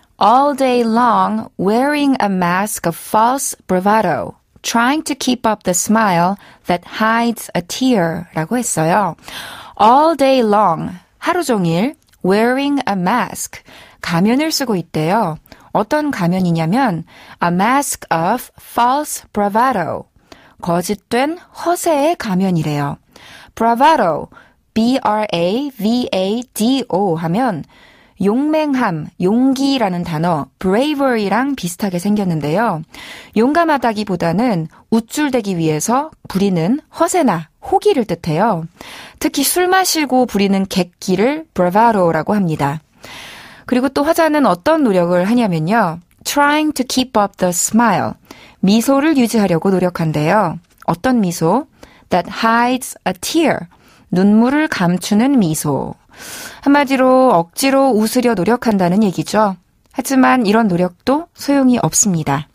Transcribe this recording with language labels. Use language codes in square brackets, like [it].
[en] All day long wearing a mask of false bravado, trying to keep up the smile that hides a tear [ko] 라고 했어요. [en] All day long, [ko] 하루 종일 [en] wearing a mask, [ko] 가면을 쓰고 있대요. 어떤 가면이냐면 [en] a mask of false bravado, [ko] 거짓된 허세의 가면이래요. bravado, B-R-A-V-A-D-O 하면 용맹함, 용기라는 단어 bravery랑 비슷하게 생겼는데요. 용감하다기보다는 우쭐대기 위해서 부리는 허세나 호기를 뜻해요. 특히 술 마시고 부리는 객기를 bravado라고 합니다. 그리고 또 화자는 어떤 노력을 하냐면요. [en] trying to keep up the smile, [ko] 미소를 유지하려고 노력한대요. 어떤 미소? [en] that hides a tear, [ko] 눈물을 감추는 미소. 한마디로 억지로 웃으려 노력한다는 얘기죠. 하지만 이런 노력도 소용이 없습니다.